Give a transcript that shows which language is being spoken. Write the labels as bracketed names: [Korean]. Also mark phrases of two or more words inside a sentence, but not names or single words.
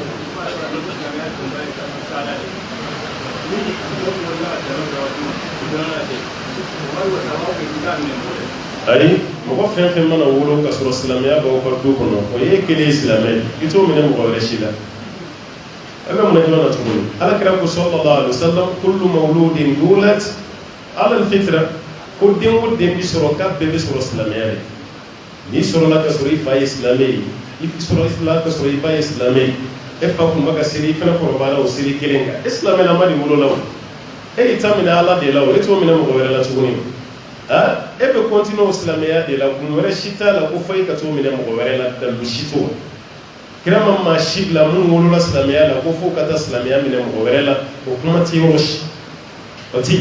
[Bambara] ayi mɔgɔ fɛn fɛn mana wolo ka sɔrɔ silamɛya b'aw ka du kɔnɔ o ye kelen ye silamɛ i t'o minɛ mɔgɔ wɛrɛ si la a bɛ mun na jumɛn na tuguni alakira ko [Arabic] صلى الله عليه وسلم كل مولود يولد على الفطرة [Bambara] ko den o den bi sɔrɔ k'a bɛɛ bɛ sɔrɔ silamɛya de n'i sɔrɔla ka sɔrɔ i fa ye silamɛ ye i sɔrɔla ka sɔrɔ i ba ye silamɛ ye e fa kun bɛ ka seli i fana kɔrɔbayara o seli kelen kan e silamɛlama de wolola o e y'i ta minɛ ala de la o e t'o minɛ mɔgɔ wɛrɛ la tuguni e bɛ continuer o silamɛya de la kun wɛrɛ si t'a la ko fo i ka t'o minɛ mɔgɔ wɛrɛ la dalu si t'o la kira ma maa si bila minnu wolola silamɛya la ko fo ka taa silamɛya minɛ mɔgɔ wɛrɛ la o kuma tɛ yɔrɔ si o ti